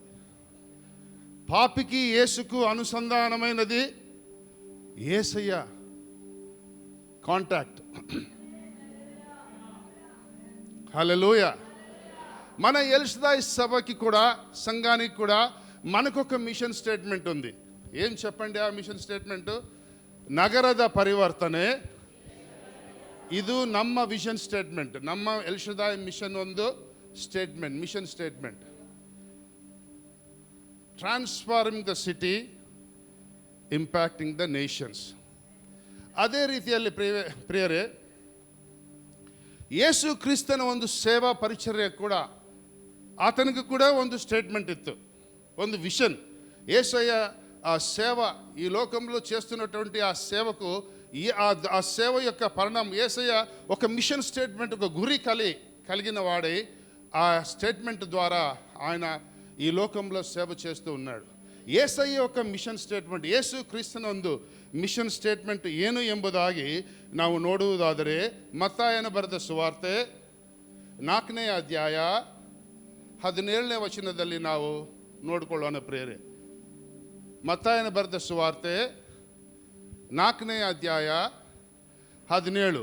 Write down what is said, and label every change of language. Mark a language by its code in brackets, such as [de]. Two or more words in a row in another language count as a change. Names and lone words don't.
[te] పాపికి యేసుకు అనుసంధానమైనది యేసయ్య కాంటాక్ట్. హల్లెలూయా. మన ఎల్షదాయి సభకి కూడా, సంఘానికి కూడా మనకొక [en] mission statement [te] ఉంది. ఏం చెప్పండి ఆ [en] mission statement? [kn] ನಗರದ ಪರಿವರ್ತನೆ. ಇದು ನಮ್ಮ [en] vision statement, [kn] ನಮ್ಮ ಎಲ್ಶದಾಯ್ ಮಿಷನ್ ಒಂದು ಸ್ಟೇಟ್ಮೆಂಟ್, [en] mission statement. transforming the city, impacting the nations. [kn] ಅದೇ ರೀತಿಯಲ್ಲಿ ಪ್ರಿಯರೇ, ಯೇಸು ಕ್ರಿಸ್ತನ ಒಂದು ಸೇವಾ ಪರಿಚರ್ಯ ಕೂಡ, ಆತನಿಗೆ ಕೂಡ ಒಂದು ಸ್ಟೇಟ್ಮೆಂಟ್ ಇತ್ತು, ಒಂದು ವಿಷನ್. [te] యేసయ్య ఆ సేవ ఈ లోకంలో చేస్తున్నటువంటి ఆ సేవకు, ఆ సేవ యొక్క పరిణామం, యేసయ్య ఒక [en] mission statement, [te] ఒక గురి కలిగిన వాడై ఆ స్టేట్మెంట్ ద్వారా ఆయన ఈ లోకంలో సేవ చేస్తూ ఉన్నాడు. [kn] యేಸಯ್ಯ ఒక [en] mission statement, [kn] ಯೇಸು ಕ್ರಿಸ್ತನ ಒಂದು [en] mission statement [kn] ಏನು ಎಂಬುದಾಗಿ ನಾವು ನೋಡುವುದಾದರೆ, ಮತ್ತಾಯನ ಬರೆದ ಸುವಾರ್ತೆ 4ನೇ ಅಧ್ಯಾಯ 17ನೇ ವಚನದಲ್ಲಿ ನಾವು ನೋಡಿಕೊಳ್ಳೋಣ ಪ್ರಿಯರೇ. ಮತ್ತಾಯನ ಬರೆದ ಸುವಾರ್ತೆ 4ನೇ ಅಧ್ಯಾಯ 17.